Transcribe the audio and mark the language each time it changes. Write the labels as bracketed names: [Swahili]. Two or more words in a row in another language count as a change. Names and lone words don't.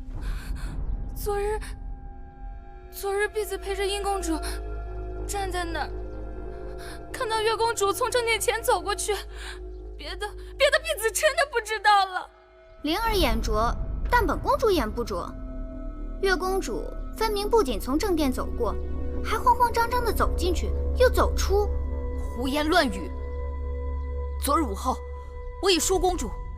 [Chinese] 昨日婢子陪着殷公主站在那兒，看到月公主從正殿前走過去，別的婢子真的不知道了。靈兒眼拙，但本公主眼不拙。月公主分明不僅從正殿走過，還慌慌張張地走進去，又走出。胡言亂語！昨日午後，我與舒公主